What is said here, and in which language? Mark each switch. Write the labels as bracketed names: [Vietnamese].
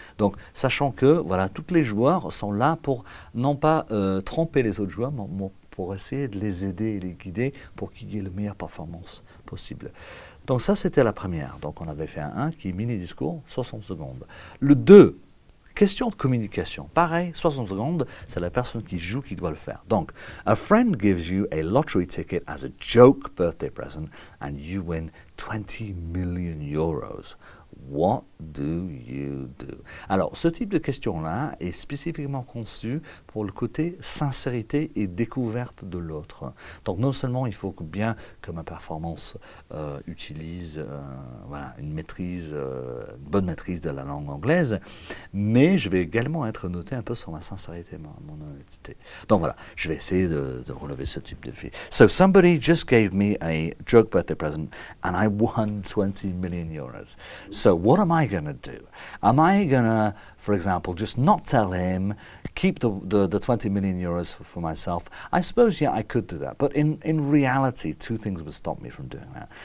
[French] Donc, sachant que, voilà, tous les joueurs sont là pour, non pas tromper les autres joueurs, mais pour essayer de les aider et les guider pour qu'ils aient la meilleure performance possible. Donc, ça, c'était la première. Donc, on avait fait un 1 qui est mini-discours, 60 secondes. Le 2, question de communication. Pareil, 60 secondes, c'est la personne qui joue qui doit le faire. [English] Donc, a friend gives you a lottery ticket as a joke birthday present and you win €20 million. What do you do? [French] Alors, ce type de question-là est spécifiquement conçu pour le côté sincérité et découverte de l'autre. Donc, non seulement il faut bien que ma performance utilise voilà, une bonne maîtrise de la langue anglaise, mais je vais également être noté un peu sur ma sincérité, mon honnêteté. Donc voilà, je vais essayer de relever ce type de défi. [English] So, somebody just gave me a joke birthday present and I won €20 million. So what am I going to do? Am I going to, for example, just not tell him, keep the €20 million for myself? I suppose, yeah, I could do that. But in reality, 2 things would stop me from doing that.